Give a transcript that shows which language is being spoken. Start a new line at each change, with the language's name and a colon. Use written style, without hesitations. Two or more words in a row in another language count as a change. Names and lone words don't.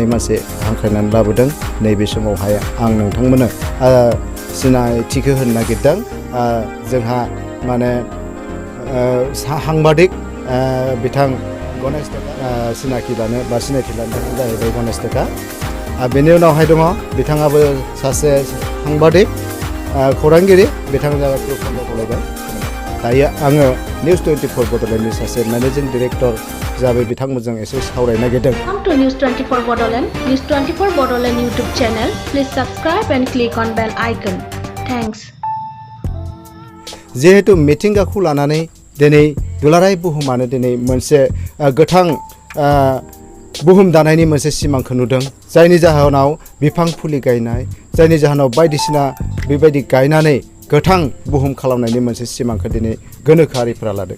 Bodo: मानसि हांख्रायनानै लाबोदों नैबे समावहाय आं नोंथांमोननो सिनायथिखौ होनो नागिरदों जोंहा माने साংবাদিক बिथां गणेश टेका सिनाखि लानो बा सिनायथि लानो थाखाय जाहैबाय गणेश टेका बेनि उनावहाय दङ बिथाङाबो सासे साংবাদিक खौरांगिरि बिथाङा प्रफुल्ल गलायबाय दायो आङो निउज 24 बड'लेण्डनि सासे
English: managing director
Bodo: जाबाय बिथांमोनजों एसे सावरायनो नागिरदों
English: Welcome to News 24 Bodoland. News 24 Bodoland YouTube channel. Please subscribe and click on bell icon. Thanks.
Bodo: जिहेतु मिथिंगाखौ लानानै दिनै दुलाराय बुहुमानो दिनै मोनसे गोथां बुहुम दानायनि मोनसे सिमांखौ नुदों जायनि जाहोनाव बिफां फुलि गायनाय जायनि जाहोनाव बायदिसिना बेबायदि गायनानै गोथां बुहुम खालामनायनि मोनसे सिमांखौ दिनै गोनोखोआरिफोरा लादों